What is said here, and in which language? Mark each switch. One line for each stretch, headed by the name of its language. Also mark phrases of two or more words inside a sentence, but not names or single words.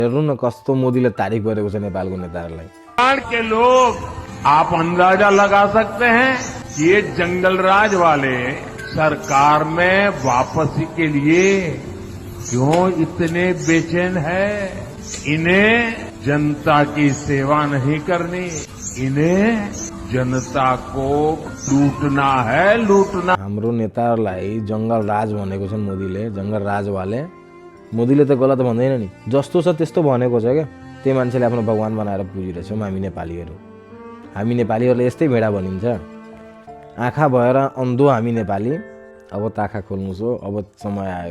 Nepali: हेर्नु न कस्तो मोदीले तारिफ गरेको छ नेपालको नेताहरूलाई।
Hindi: के लोग आप अंदाजा लगा सकते हैं कि ये जंगल राज वाले सरकार में वापसी के लिए क्यों इतने बेचैन है। इन्हें जनता की सेवा नहीं करनी, इन्हें जनता को लूटना है, लूटना।
Nepali: हाम्रो नेताहरूलाई जंगल राज भनेको छन् मोदीले, जंगल राजवाले। मोदीले त गलत भन्दैन नि, जस्तो छ त्यस्तो भनेको छ क्या। त्यही मान्छेले आफ्नो भगवान बनाएर पुजिरहेछौँ हामी नेपालीहरू। हामी नेपालीहरूले यस्तै भेडा भनिन्छ। आँखा भएर अन्धो हामी नेपाली। अब त आँखा खोल्नुहोस् हो, अब समय आयो।